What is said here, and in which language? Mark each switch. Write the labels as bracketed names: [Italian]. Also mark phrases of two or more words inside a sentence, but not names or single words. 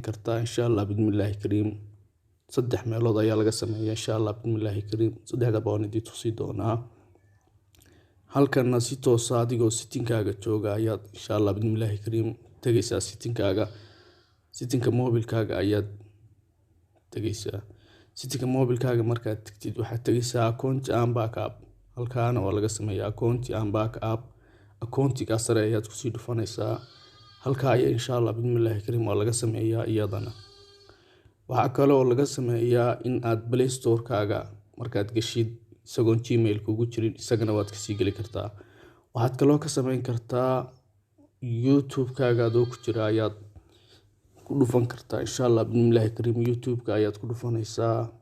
[Somali] kartaa [Arabic] إن شاء الله بسم الله كريم [Somali] saddex meelood ayaa laga sameeyaa [Arabic] إن شاء الله بسم الله كريم [Somali] saddexda baan idin tusi doonaa halkan si toos ah adigoo settingkaaga jooga ayaad [Arabic] إن شاء الله بسم الله كريم [Somali] tagaysaa settingka mobilkaaga ayaad tagaysaa settingka mobilkaaga markaad tagtid waxaad tagaysaa [English] account and backup [Somali] halkaana waa laga sameeyaa [English] account and backup [Somali] accountiga sare ayaad ku sii dhufanaysaa halka ayaa [Arabic] إن شاء الله بسم الله كريم [Somali] waa laga sameeyaa iyadana waxa kale oo laga sameeyaa in aad Play Store-kaaga markaad gashid isagoon Gmail kugu jirin isagana waad ka sii gali kartaa waxaad kaloo ka sameyn kartaa YouTube-kaaga adoo ku jira ayaad ku dhufan kartaa [Arabic] إن شاء الله بسم الله كريم [Somali] YouTube-ka ayaad ku dhufanaysaa